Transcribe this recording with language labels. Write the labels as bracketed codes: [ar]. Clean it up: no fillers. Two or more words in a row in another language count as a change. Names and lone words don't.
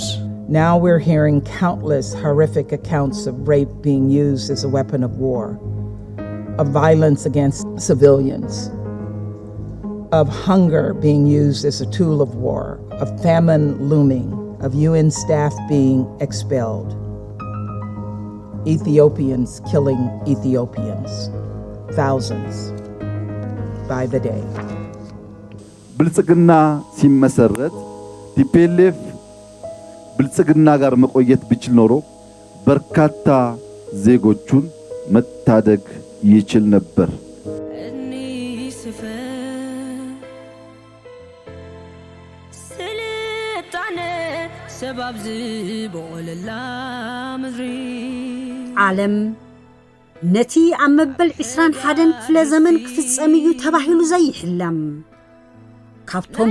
[en] Now we're hearing countless horrific accounts of rape being used as a weapon of war, of violence against civilians, of hunger being used as a tool of war, of famine looming, of UN staff being expelled, Ethiopians killing Ethiopians, thousands by the day. [am] ብልጽግና ሲመሰረት ቲፒኤልኤፍ ብልጽግና ጋር መቆየት ቢችል ኖሮ በርካታ ዜጎቹን መታደግ ይችል ነበር። [ti] ዓለም ነቲ ኣመበል 21 ክፍለ ዘመን ክፍጸምዩ ተባሂሉ ዘይሕለም ካብቶም